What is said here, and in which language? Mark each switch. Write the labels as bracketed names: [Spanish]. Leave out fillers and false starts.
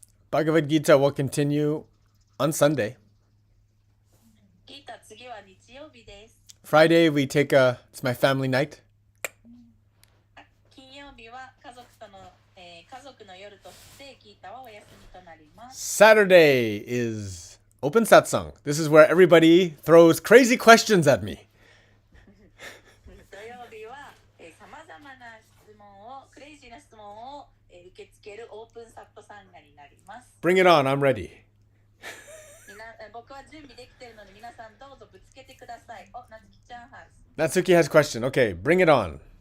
[English] Bhagavad Gita will continue on Sunday. [Japanese] ギータ次は日曜日です。 [English] Friday it's my family night. [Japanese] 金曜日は家族の夜としてギータはお休みとなります。 [English] Saturday is open satsang. This is where everybody throws crazy questions at me. [Japanese] 土曜日はさまざまなクレイジーな質問を受け付けるオープンサット参加になります。 [English] Bring it on, I'm ready. [Japanese] 僕は準備できてるので皆さんどうぞぶつけてください。お、なつきちゃん [English] has。 Natsuki has a question. Okay, bring it on.